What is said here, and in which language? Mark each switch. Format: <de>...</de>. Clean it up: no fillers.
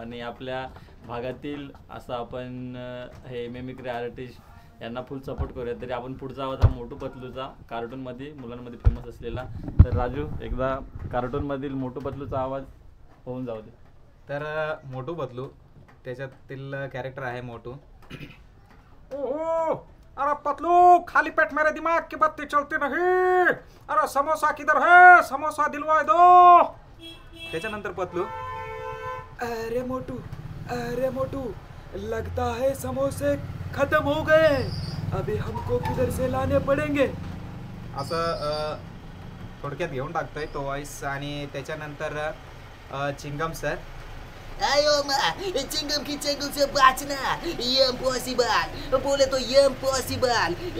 <mr>आणि आपल्या भागातील असं आपण हे मिमिक्री आर्टिस्ट यांना फुल सपोर्ट करूया. तरी आपण पुढचा आवाज हा मोटू पतलूचा, कार्टूनमध्ये मुलांमध्ये फेमस असलेला. तर राजू, एकदा कार्टूनमधील मोटू पतलूचा आवाज होऊन जाऊ दे. तर मोटू पतलू त्याच्यातील कॅरेक्टर आहे मोटू.</mr> <hi>ओहो, अरे पतलू, खाली पेट मेरे दिमाग की बत्ती चलती नहीं. अरे समोसा किधर है, समोसा दिलवा दो.</hi> <mr>त्याच्यानंतर पतलू,</mr> <hi>अरे मोटू, लगता है समोसे खत्म हो गए, अभी हमको किधर से लाने पड़ेंगे.</hi> <mr>असं थोडक्यात घेऊन टाकतोय तो वॉइस. आणि त्याच्यानंतर चिंगम सर.</mr> <hi>आयो माँ, चिंगम की चंगुल से बचना इम्पॉसिबल, बोले तो इम्पॉसिबल.</hi>